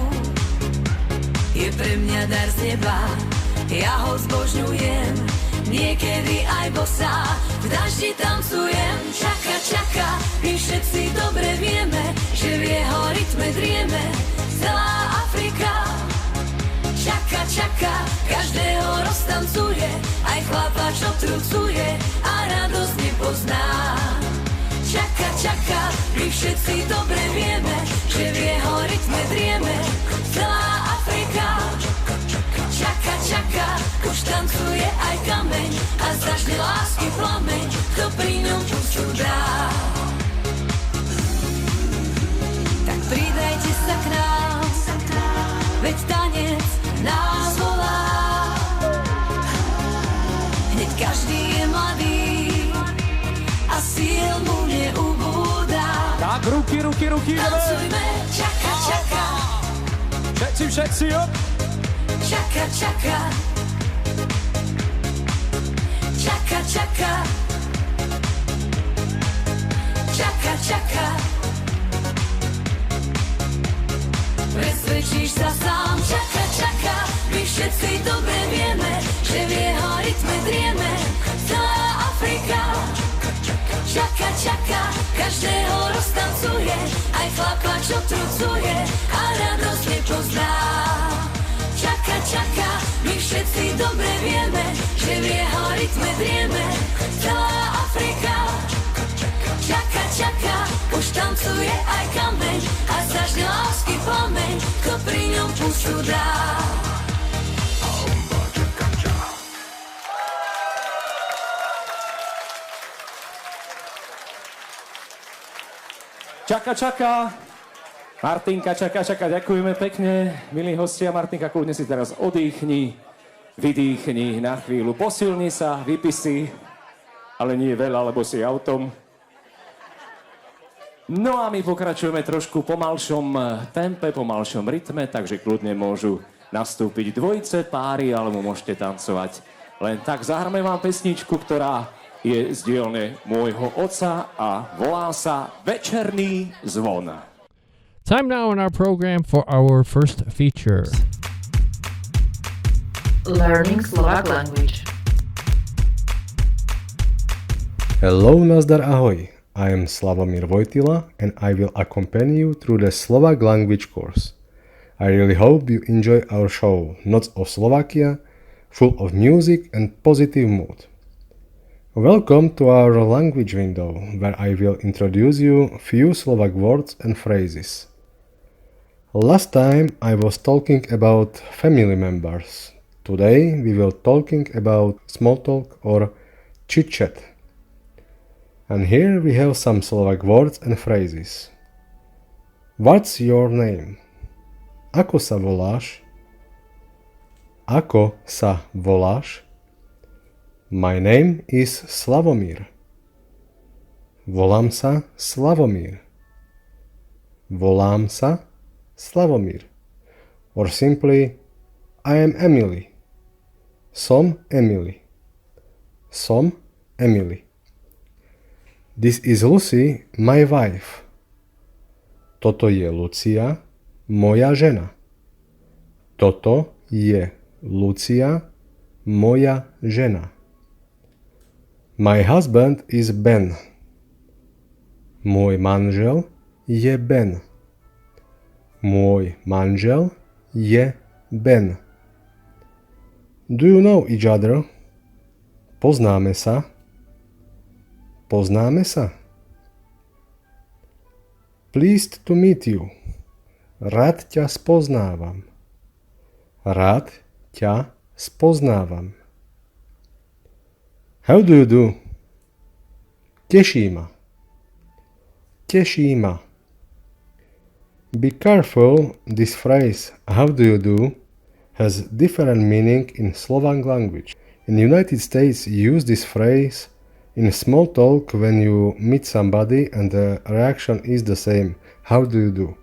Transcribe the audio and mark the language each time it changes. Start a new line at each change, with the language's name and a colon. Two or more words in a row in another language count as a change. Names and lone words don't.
Slovak: Je pre mňa dar z neba, ja ho zbožňujem, niekedy aj bosá, v daždi tancujem. Čaka, čaka, my všetci dobre vieme, že v jeho rytme drieme celá Afrika. Čaka, čaka, každého roztancuje, aj chlapa, čo trucuje a radosť nepozná. Čaka, čaka, my všetci dobre vieme, že v jeho rytme drieme celá Afrika. Čaka, čaka, už tancuje aj kameň a zažne lásky plameň, kto pri ňom pustu dá. Tak pridajte sa k nám, veď tanec nás volá. Hneď každý je mladý a síl mu neubúda. Tak ruky, Tancujme, čaka, čaka, všetci, op. čaka, čaka, čaka, čaka, čaka, čaka. Presvedčíš sa sám, čaka, čaka, my všetci dobre vieme, že v jeho rytme drieme celá Afrika. Čaka, čaka, každého roztancuje, aj chlapa, čo trucuje a radosť nepozná. Čaka, čaka, my všetci dobre vieme, že v jeho rytme drieme celá Afrika. Čaka, čaka, už tancuje aj kameň a zažne lásky plameň, kto pri ňom pustu dá. Čaka, čaka. Martinka, čaka, čaka. Ďakujeme pekne, milí hostia. Martinka, kľudne si teraz odýchni, vydýchni na chvíľu. Posilni sa, vypí si, ale nie veľa, lebo si autom. No a my pokračujeme trošku pomalšom tempe, pomalšom rytme, takže kľudne môžu nastúpiť dvojice, páry, alebo môžete tancovať len tak. Zahráme vám pesničku, ktorá je z dielne môjho otca a volá sa Večerný zvon.
English: Time now in our program for our first feature. Learning Slovak language. Hello,
Slovak: nazdar, ahoj.
English: I am Slavomír Vojtila and I will accompany you through the Slovak language course. I really hope you enjoy our show, Noc of Slovakia, full of music and positive mood. Welcome to our language window, where I will introduce you few Slovak words and phrases. Last time I was talking about family members. Today we will talking about small talk or chit-chat. And here we have some Slovak words and phrases. What's your name?
Slovak: Ako sa voláš? Ako sa voláš?
English: My name is Slavomír.
Slovak: Volám sa Slavomír. Volám sa Slavomír.
English: Or simply, I am Emily.
Slovak: Som Emily. Som Emily.
English: This is Lucy, my wife.
Slovak: Toto je Lucia, moja žena. Toto je Lucia, moja žena.
English: My husband is Ben.
Slovak: Môj manžel je Ben. Môj manžel je Ben.
English: Do you know each other?
Slovak: Poznáme sa. Poznáme sa.
English: Pleased to meet you.
Slovak: Rád ťa spoznávam. Rád ťa spoznávam.
English: How do you do?
Slovak: Teší ma. Teší ma.
English: Be careful, this phrase, how do you do, has different meaning in Slovak language. In the United States, you use this phrase in small talk when you meet somebody and the reaction is the same, how do you do?